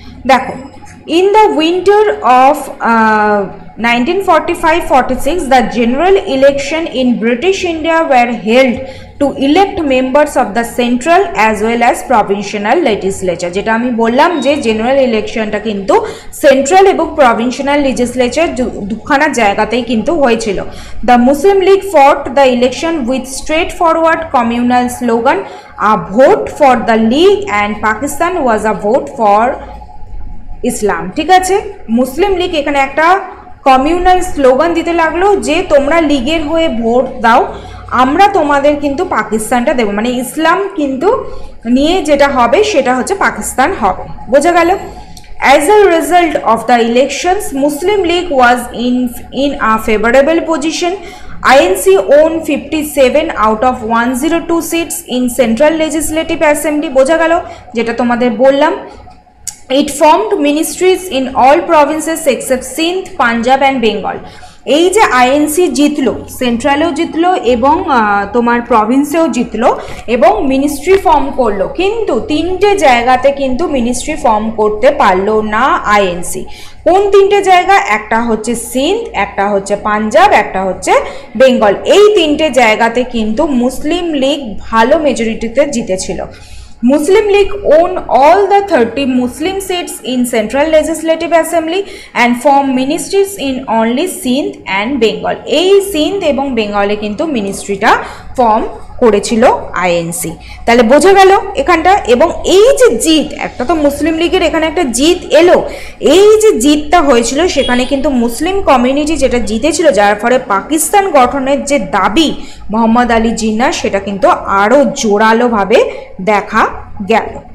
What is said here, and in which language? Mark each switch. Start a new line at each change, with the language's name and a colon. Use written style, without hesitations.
English: দেখো, in the winter of 1945-46 the general election in British India were held to elect members of the central as well as provincial legislature।
Bangla: যেটা আমি বললাম যে general ইলেকশনটা কিন্তু central এবং provincial legislature দুখানা জায়গাতেই কিন্তু হয়েছিল।
English: The Muslim League fought the election with straightforward communal slogan, a vote for the League and Pakistan was a vote for Islam.
Bangla: ঠিক আছে, মুসলিম লীগ এখানে একটা কমিউনাল স্লোগান দিতে লাগলো যে তোমরা লীগের হয়ে ভোট দাও, আমরা তোমাদের কিন্তু পাকিস্তানটা দেব, মানে ইসলাম কিন্তু নিয়ে যেটা হবে সেটা হচ্ছে পাকিস্তান হবে। বোঝা গেল?
English: As a result of the elections, Muslim League was in a favorable position. INC owned 57 out of 102 seats in Central Legislative Assembly।
Bangla: বোঝা গেল? যেটা তোমাদের বললাম।
English: It formed ministries in all provinces except Sindh, Punjab and Bengal।
Bangla: এই যে INC জিতলো, সেন্ট্রালেও জিতলো এবং তোমার প্রভিন্সেও জিতলো এবং মিনিস্ট্রি ফর্ম করলো, কিন্তু 3টে জায়গাতে কিন্তু মিনিস্ট্রি ফর্ম করতে পারলো না আইএনসি। কোন 3টে জায়গা? একটা হচ্ছে সিন্ধ, একটা হচ্ছে পাঞ্জাব, একটা হচ্ছে বেঙ্গল। এই 3টে জায়গাতে কিন্তু মুসলিম লীগ ভালো মেজরিটিতে জিতেছিল।
English: Muslim League owned all the 30 Muslim seats in Central Legislative Assembly and formed ministries in only Sindh and Bengal।
Bangla: এই সিন্ধ এবং বেঙ্গলে কিন্তু মিনিস্ট্রিটা ফর্ম করেছিল আইএনসি। তাহলে বোঝা গেল এখানটা। এবং এই যে জিত, একটা তো মুসলিম লীগের এখানে একটা জিত এলো, এই যে জিতটা হয়েছিল সেখানে কিন্তু মুসলিম কমিউনিটি যেটা জিতেছিল, যার ফলে পাকিস্তান গঠনের যে দাবি মোহাম্মদ আলী জিন্নাহ সেটা কিন্তু আরও জোরালোভাবে দেখা গেল।